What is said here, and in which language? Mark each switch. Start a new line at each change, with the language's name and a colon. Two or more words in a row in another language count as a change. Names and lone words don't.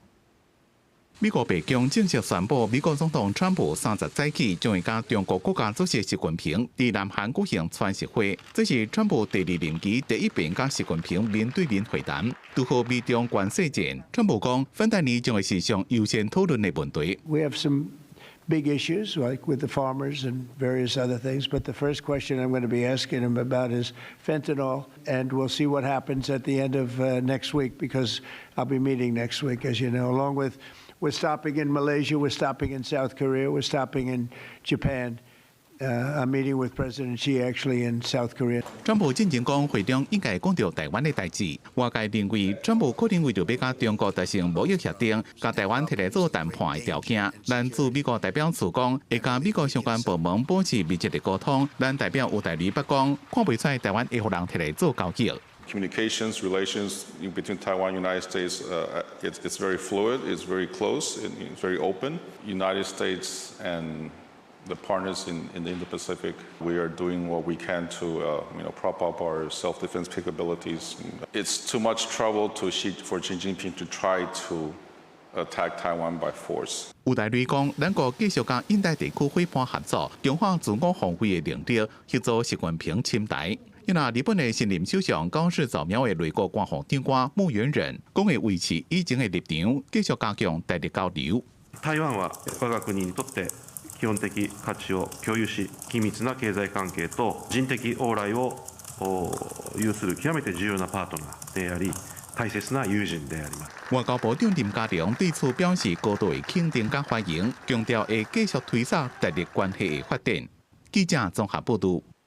Min Nan Chinese: 美国白宫正式宣布，美国总统川普30早起将会甲中国国家主席习近平伫南韩举行川习会。这是川普第2任期第一遍甲习近平面对面会谈。拄好美中关系战，川普讲，反弹年将会是上优先讨论的问题。
English: We have some big issues, like with the farmers and various other things. But the first question I'm going to be asking him about is fentanyl, and we'll see what happens at the end of next week because I'll be meeting next week, as you know, along with. We're stopping in Malaysia, we're stopping in South Korea, we're stopping in Japan. I'm meeting with President Xi actually in South Korea.
Min Nan Chinese: 川普进前讲，会中应该讲到台湾的代志。外界认为，川普可能为着要甲中国达成贸易协定，甲台湾摕来做谈判的条件。咱驻美国代表处讲，会甲美国相关部门保持密切的沟通。咱代表有代理北讲，看袂出台湾会互人摕来做交易。
English: Communications, relations between Taiwan and the United States, it's very fluid, it's very close, it's very open. United States and the partners in the Indo-Pacific, we are doing what we can to prop up our self-defense capabilities. It's too much trouble for Xi Jinping to try to attack Taiwan by force.
Min Nan Chinese: 有代理讲，咱国继续甲印太地区伙伴合作，强化自我防卫的能力，协助习近平侵台。因那日本的新任首相高市早苗的内阁官房长官穆元仁，讲会维持以前的立场，继续加強台日交流。
Japanese: 台湾は我が国にとって基本的価値を共有し、緊密な経済関係と人的往来を有する極めて重要なパートナーであり、大切な友人であります。
Min Nan Chinese: 外交部長林佳龍對此表示高度的肯定甲歡迎，強調會繼續推動台日關係的發展。記者綜合報道。